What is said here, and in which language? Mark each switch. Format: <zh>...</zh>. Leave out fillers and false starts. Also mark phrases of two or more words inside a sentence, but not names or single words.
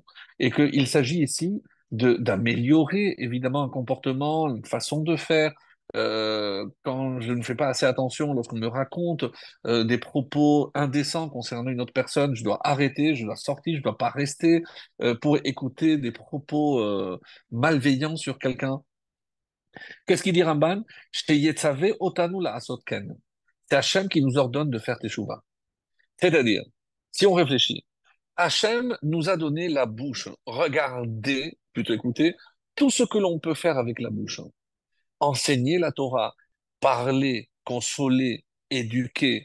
<fr>Et qu'il s'agit ici d'améliorer, évidemment, un comportement, une façon de faire. Quand je ne fais pas assez attention, lorsqu'on me raconte des propos indécents concernant une autre personne, je dois arrêter, je dois sortir, je ne dois pas rester pour écouter des propos malveillants sur quelqu'un. Qu'est-ce qu'il dit Ramban?</fr> <he>שיצוה אותנו לעשות כן.</he> <fr>C'est Hachem qui nous ordonne de faire teshuva. C'est-à-dire, si on réfléchit, Hachem nous a donné la bouche. Regardez, plutôt écoutez, tout ce que l'on peut faire avec la bouche. Enseigner la Torah, parler, consoler, éduquer.</fr>